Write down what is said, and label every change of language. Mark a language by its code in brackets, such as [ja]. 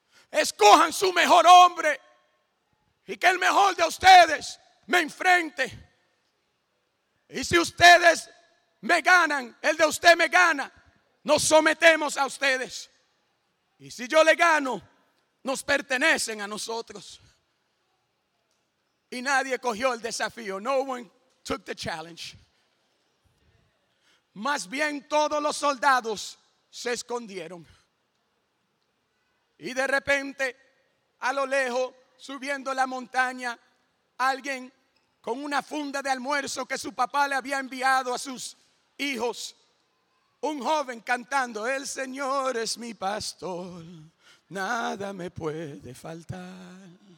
[es] Escojan su mejor hombre y que el mejor de ustedes me enfrente. Y si ustedes me ganan, el de usted me gana, nos sometemos a ustedes. Y si yo le gano, nos pertenecen a nosotros. Y nadie cogió el desafío. [en] No one took the challenge. [es] Más bien todos los soldados se escondieron. Y de repente, a lo lejos, subiendo la montaña, alguien con una funda de almuerzo que su papá le había enviado a sus hijos, un joven cantando: el Señor es mi pastor, nada me puede faltar.